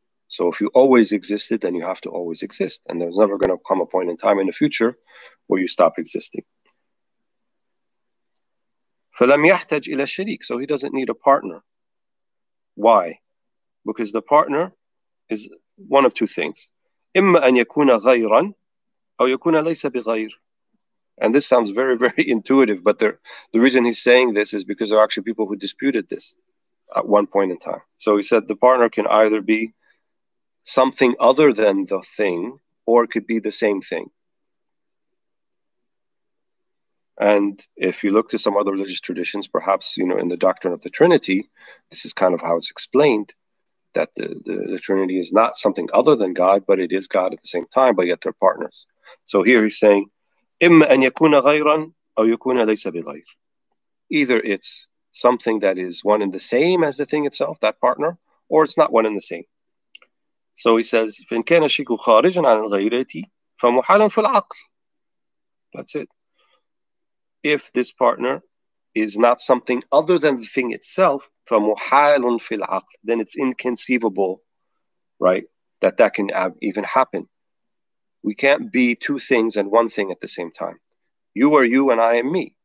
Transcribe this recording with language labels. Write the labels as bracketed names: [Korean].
[English] So if you always existed, then you have to always exist. And there's never going to come a point in time in the future where you stop existing. [Arabic] فَلَمْ يَحْتَجْ إِلَى الشَّرِيكِ. [English] So he doesn't need a partner. Why? Because the partner is one of two things. [Arabic] إما أن يكون غيرا أو يكون ليس بغير. [English] And this sounds very, very intuitive, but the reason he's saying this is because there are actually people who disputed this at one point in time. So he said the partner can either be something other than the thing, or it could be the same thing. And if you look to some other religious traditions, perhaps, in the doctrine of the Trinity, this is kind of how it's explained, that the Trinity is not something other than God, but it is God at the same time, but yet they're partners. So here he's saying, [Arabic] إِمَّا أَن يَكُونَ غَيْرًا أَوْ يَكُونَ لَيْسَ بِغَيْرٍ. [English] Either it's something that is one and the same as the thing itself, that partner, or it's not one and the same. So he says, [Arabic] فَإِن كَانَ الشِّرْكُ خَارِجًا عَنْ الْغَيْرَةِ فَمُحَالٌ فِي الْعَقْلِ. [English] That's it. If this partner is not something other than the thing itself, [Arabic] فَمُحَالٌ فِي الْعَقْلِ, [English] then it's inconceivable, right, that can even happen. We can't be two things and one thing at the same time. You are you and I am me.